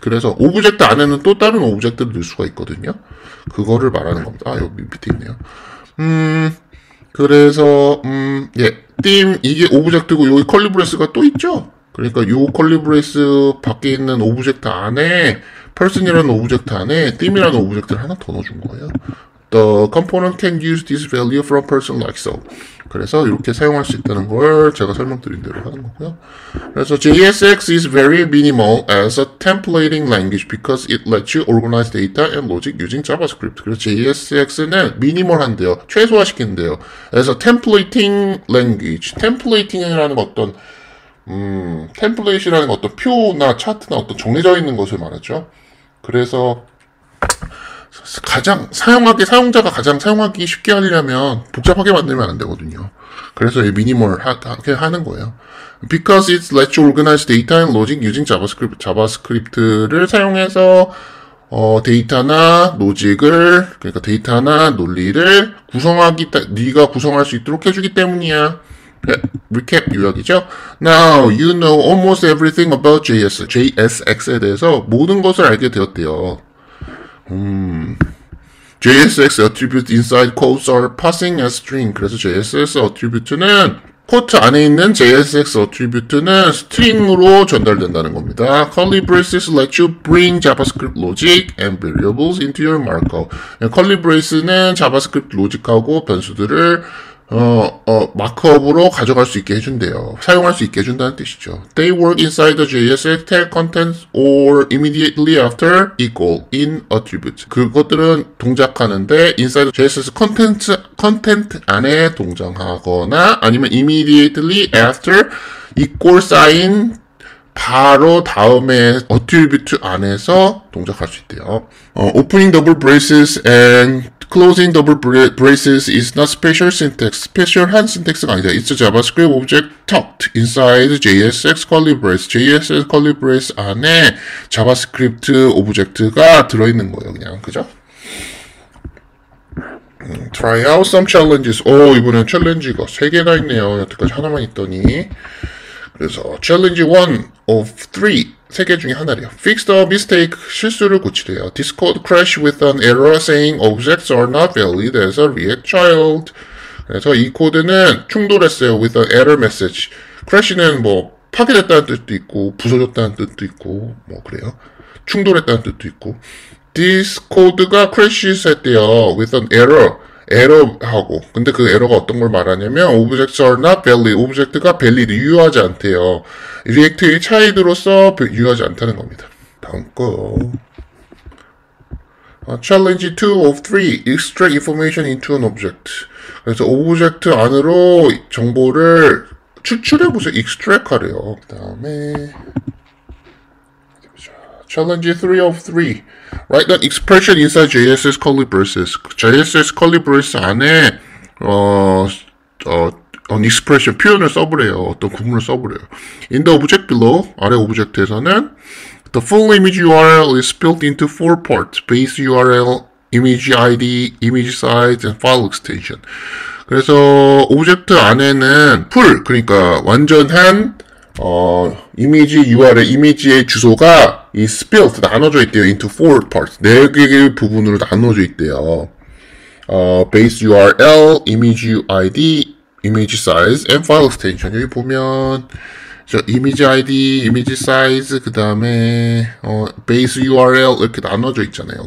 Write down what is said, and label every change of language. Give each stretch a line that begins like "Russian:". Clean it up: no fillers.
Korean: 그래서 오브젝트 안에는 또 다른 오브젝트를 넣을 수가 있거든요. 그거를 말하는 겁니다. 아, 여기 밑에 있네요. 그래서 theme 이게 오브젝트고 여기 컬리 브레이스가 또 있죠. 그러니까 요 컬리 브레이스 밖에 있는 오브젝트 안에 person이라는 오브젝트 안에 theme이라는 오브젝트를 하나 더 넣어준 거예요.
English: The component can use this value from person like so.
Korean: 그래서 이렇게 사용할 수 있다는 걸 제가 설명드린 대로 하는 거고요. 그래서
English: JSX is very minimal as a templating language because it lets you organize data and logic using JavaScript.
Korean: 그래서 JSX는 미니멀한데요. 최소화시킨대요.
English: as a templating language.
Korean: templating이라는 어떤 템플레이트라는 어떤 표나 차트나 어떤 정해져 있는 것을 말하죠. 그래서 가장 사용자가 가장 사용하기 쉽게 하려면 복잡하게 만들면 안 되거든요. 그래서 미니멀하게 하는 거예요.
English: Because it lets you organize data and logic using JavaScript.
Korean: 자바스크립트를 사용해서 데이터나 로직을 그러니까 데이터나 논리를 네가 구성할 수 있도록 해주기 때문이야. recap 요약이죠.
English: Now you know almost everything about JSX에
Korean: 대해서 모든 것을 알게 되었대요.
English: JSX attribute inside quotes are passing as string.
Korean: 그래서 JSX attribute는 코트 안에 있는 JSX attribute는 스트링으로 전달된다는 겁니다.
English: Curly braces let you bring JavaScript logic and variables into your markup.
Korean: curly brace는 자바스크립트 로직하고 변수들을 마크업으로 가져갈 수 있게 해준대요. 사용할 수 있게 해준다는 뜻이죠.
English: They work inside the JSX tag content or immediately after equal in attribute.
Korean: 그것들은 동작하는데
English: inside the JSX content
Korean: 안에 동작하거나 아니면
English: immediately after equal sign
Korean: 바로 다음에 attribute 안에서 동작할 수 있대요.
English: Opening double braces and closing double braces is not special syntax.
Korean: 스페셜한 syntax가 아니다.
English: It's a JavaScript object tucked inside JSX curly brace.
Korean: JSX curly brace 안에 자바스크립트 오브젝트가 들어있는 거예요. 그냥 그죠?
English: Try out some challenges.
Korean: 이번엔 챌린지가 3개나 있네요. 여태까지 하나만 있더니.
English: 그래서 challenge 1 of 3.
Korean: 3개 중에 하나래요.
English: Fix the mistake.
Korean: 실수를 고치래요.
English: This code crashed with an error saying objects are not valid as a React child.
Korean: 그래서 이 코드는 충돌했어요.
English: with an error message.
Korean: crash는 파괴됐다는 뜻도 있고 부서졌다는 뜻도 있고 그래요. 충돌했다는 뜻도 있고.
English: This code가 crashes
Korean: 했대요.
English: with an error.
Korean: 에러하고 근데 그 에러가 어떤 걸 말하냐면
English: objects are not valid.
Korean: 오브젝트가 valid, 유효하지 않대요. 리액트의 차이드로서 유효하지 않다는 겁니다. 다음 거
English: Challenge 2 of 3 Extract information into an object.
Korean: 그래서 오브젝트 안으로 정보를 추출해보세요. extract 하래요. 그 다음에 Challenge 3 of 3.
English: Write an expression inside JSX curly braces.
Korean: JSX curly brace 안에
English: an expression
Korean: 표현을 써보래요. 어떤 구문을 써보래요.
English: In the object below
Korean: 아래 오브젝트에서는
English: the full image URL is split into 4 parts: base URL, image ID, image size, and file extension.
Korean: 그래서 오브젝트 안에는 그러니까 완전한 이미지 URL, 이미지의 주소가 이 split 나눠져 있대요.
English: into four parts.
Korean: 4개의 부분으로 나눠져 있대요.
English: base URL, image ID, image size, and file extension.
Korean: 여기 보면 저 image ID, image size, 그 다음에 base URL 이렇게 나눠져 있잖아요.